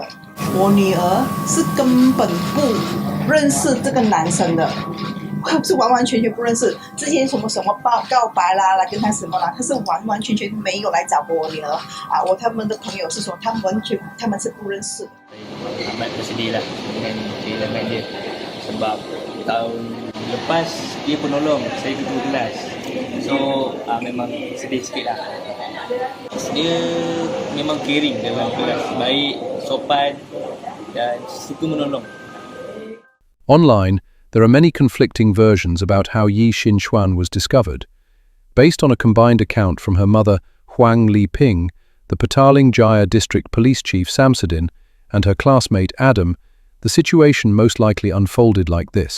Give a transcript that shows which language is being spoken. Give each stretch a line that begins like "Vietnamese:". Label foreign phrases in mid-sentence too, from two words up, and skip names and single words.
Chinese: 我女儿是根本不认识这个男生的。是完完全全不认识，之前什么告白啦，来跟他什么啦，他是完完全全没有来找过我女儿他们的朋友是说他们是不认识的。
Malay: Amat bersedih lah dengan kehilangan dia sebab tahun lepas dia penolong saya ketua kelas, so memang sedih sikit lah. Dia memang caring dalam kelas, baik, sopan dan suka menolong.
English: Online, there are many conflicting versions about how Yi Xingxuan was discovered. Based on a combined account from her mother Huang Liping, the Petaling Jaya District Police Chief Samsudin, and her classmate Adam, the situation most likely unfolded like this.